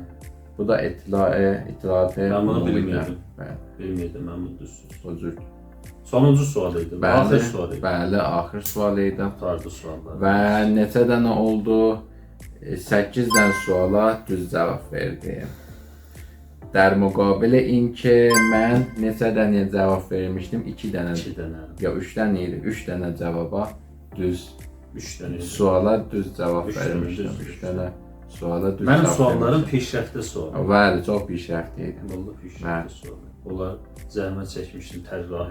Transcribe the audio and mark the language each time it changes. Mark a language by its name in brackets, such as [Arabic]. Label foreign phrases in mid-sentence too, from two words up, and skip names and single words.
[Azerbaijani] Bu da itilatı. Mən bunu bilmirdim. Bilmirdim, mən bunu düzdür. Sonuncu sual idi. Axır sual idi. Bəli, axır sual idi. Qurtardı suallar. Və neçə dənə oldu? 8 dənə suala düz cavab verdim. [Persian] در مقابل این که من [Azerbaijani] neçə dənə cavab vermişdim? 2 dənə. 2 dənə. Ya 3 dənə idi. 3 dənə cavaba düz. 3 dənə. Suala düz cavab vermişdim. 3 dənə suala düz cavab. Mənim suallarım pişrəftli sual. Bəli, çox pişrəftli idi. Vallahi pişrəftli sual. Onlar zəhmət çəkmişdim, tərrahi.